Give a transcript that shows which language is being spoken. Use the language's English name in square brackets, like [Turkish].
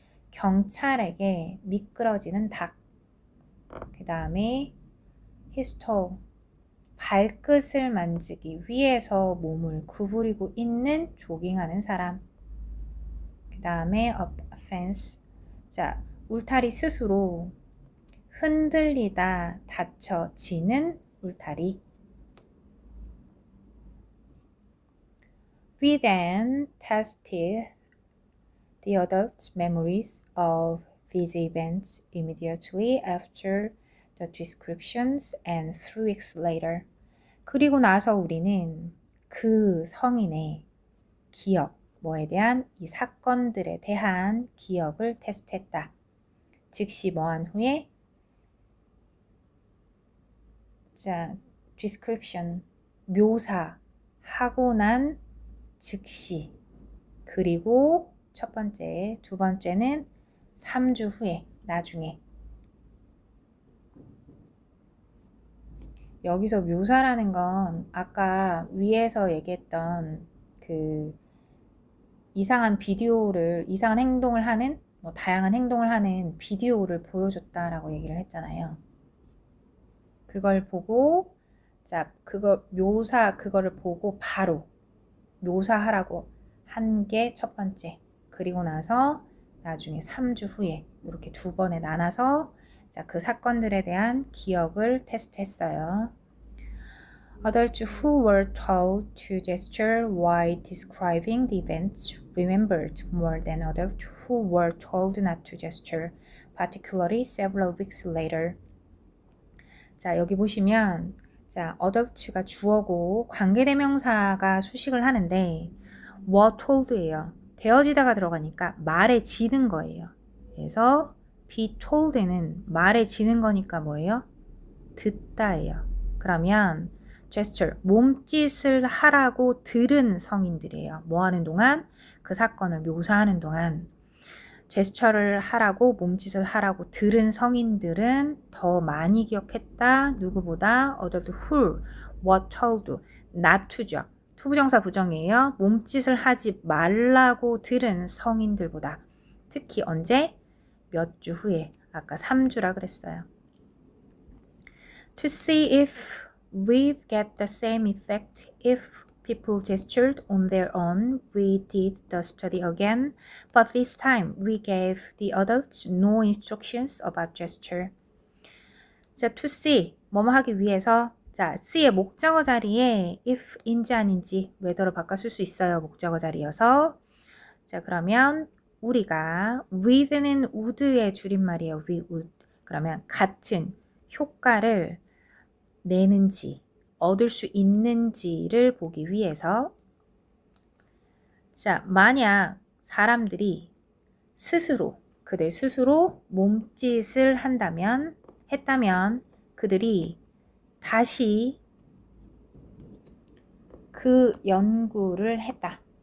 [Korean] 경찰에게 미끄러지는 닭. 그 다음에 히스토 발끝을 만지기 위해서 몸을 구부리고 있는 조깅하는 사람. 그 다음에 offense. 자, 울타리 스스로 흔들리다 다쳐지는 울타리. [English] We then tested the adults' memories of these events immediately after the descriptions and 3 weeks later. [Korean] 그리고 나서 우리는 그 성인의 기억, 뭐에 대한 이 사건들에 대한 기억을 테스트했다. 즉시 뭐한 후에 자, description, 묘사하고 난 즉시 그리고 첫 번째, 두 번째는 3주 후에, 나중에. 여기서 묘사라는 건 아까 위에서 얘기했던 그 이상한 행동을 하는, 다양한 행동을 하는 비디오를 보여줬다라고 얘기를 했잖아요. 그걸 보고, 자, 그거를 보고 바로 묘사하라고 한 게 첫 번째. 그리고 나서 나중에 3주 후에 이렇게 두 번에 나눠서 자, 그 사건들에 대한 기억을 테스트했어요. [English] Adults who were told to gesture while describing the events remembered more than adults who were told not to gesture, particularly several weeks later. [Korean] 자, 여기 보시면 자, adult가 주어고 관계대명사가 수식을 하는데 were told 예요. 되어지다가 들어가니까 말해지는 거예요. 그래서 be told 는 말해지는 거니까 뭐예요? 듣다예요. 그러면 gesture, 몸짓을 하라고 들은 성인들이에요. 뭐 하는 동안? 그 사건을 묘사하는 동안 제스처를 하라고 몸짓을 하라고 들은 성인들은 더 많이 기억했다. [English] 누구보다 adult who were told not to죠. [Korean] 투부정사 부정이에요. 몸짓을 하지 말라고 들은 성인들보다. 특히 언제? 몇 주 후에. 아까 3주라 그랬어요. [English] To see if we'd get the same effect if people gestured on their own, we did the study again, but this time we gave the adults no instructions about gesture. [Korean] 자, to see, 뭐뭐 하기 위해서 자, see의 목적어 자리에 if인지 아닌지 whether로 바꿔 쓸 수 있어요. 목적어 자리여서 자, 그러면 우리가 with는 would의 줄임말이에요. [English] we would. [Korean] 그러면 같은 효과를 내는지, 얻을 수 있는지를 보기 위해서 자, 만약 사람들이 그들 스스로 몸짓을 했다면 그들이 다시 그 연구를 했다.